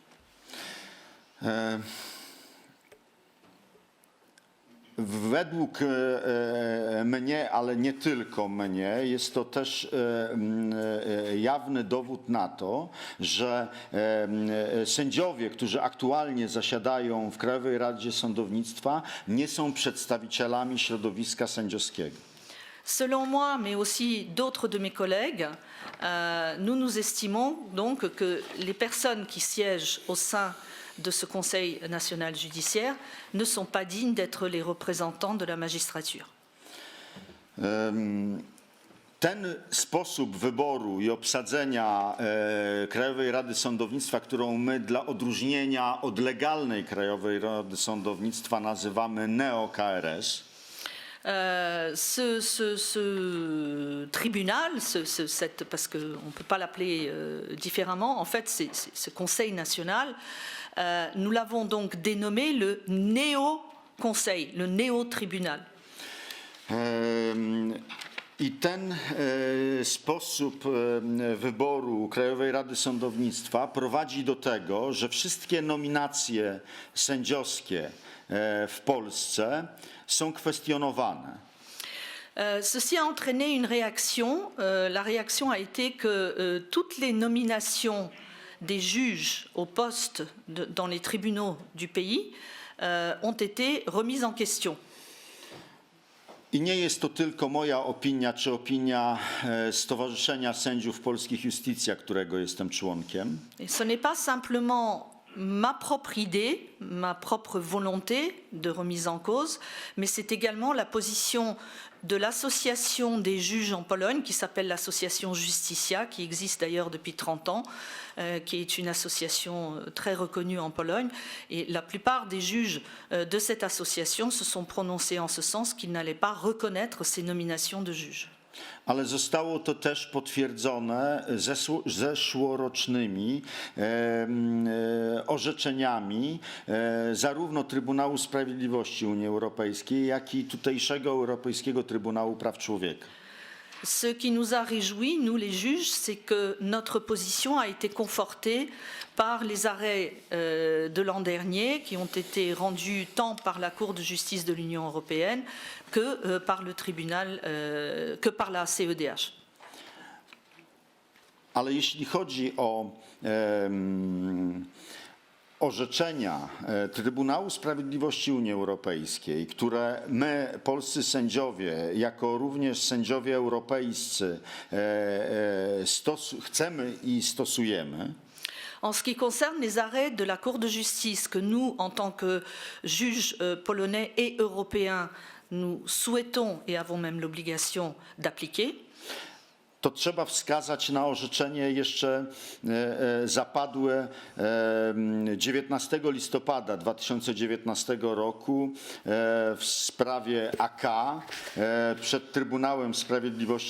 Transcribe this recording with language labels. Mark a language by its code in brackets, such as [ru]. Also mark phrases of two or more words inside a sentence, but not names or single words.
[pl] Według mnie, ale nie tylko mnie, jest to też jawny dowód na to, że sędziowie, którzy aktualnie zasiadają w Krajowej Radzie Sądownictwa, nie są przedstawicielami środowiska sędziowskiego. [fr] Selon moi, mais aussi d'autres de mes collègues, nous estimons donc que les personnes qui siègent au sein de ce Conseil national judiciaire ne sont pas dignes d'être les représentants de la magistrature. [pl] Ten sposób wyboru i obsadzenia Krajowej Rady Sądownictwa, którą my dla odróżnienia od legalnej Krajowej Rady Sądownictwa nazywamy neo-KRS, [fr] ce tribunal, parce qu'on ne peut pas l'appeler différemment, en fait, ce Conseil national, nous l'avons donc dénommé le néo-conseil, le néo-tribunal. [pl] I ten sposób wyboru Krajowej Rady Sądownictwa prowadzi do tego, że wszystkie nominacje sędziowskie w Polsce są kwestionowane. [fr] Ceci a entraîné une réaction. La réaction a été que toutes les nominations des juges au poste dans les tribunaux du pays ont été remises en question. [pl] I nie jest to tylko moja opinia, czy opinia Stowarzyszenia Sędziów Polskich Justicja, którego jestem członkiem. [fr] Et ce n'est pas simplement ma propre idée, ma propre volonté de remise en cause, mais c'est également la position de l'association des juges en Pologne, qui s'appelle l'association Justicia, qui existe d'ailleurs depuis 30 ans, qui est une association très reconnue en Pologne. Et la plupart des juges de cette association se sont prononcés en ce sens qu'ils n'allaient pas reconnaître ces nominations de juges. [pl] Ale zostało to też potwierdzone zeszłorocznymi orzeczeniami zarówno Trybunału Sprawiedliwości Unii Europejskiej, jak i tutejszego Europejskiego Trybunału Praw Człowieka. [fr] Ce qui nous a réjouis, nous les juges, c'est que notre position a été confortée par les arrêts de l'an dernier qui ont été rendus tant par la Cour de justice de l'Union européenne que par le tribunal, que par la CEDH. [pl] Ale jeśli chodzi o orzeczenia Trybunału Sprawiedliwości Unii Europejskiej, które my, polscy sędziowie, jako również sędziowie europejscy chcemy i stosujemy. [fr] En ce qui concerne les arrêts de la Cour de justice que nous, en tant que juges polonais et européens, nous souhaitons et avons même l'obligation d'appliquer, [pl] to trzeba wskazać na orzeczenie jeszcze zapadłe 19 listopada 2019 roku w sprawie AK przed Trybunałem Sprawiedliwości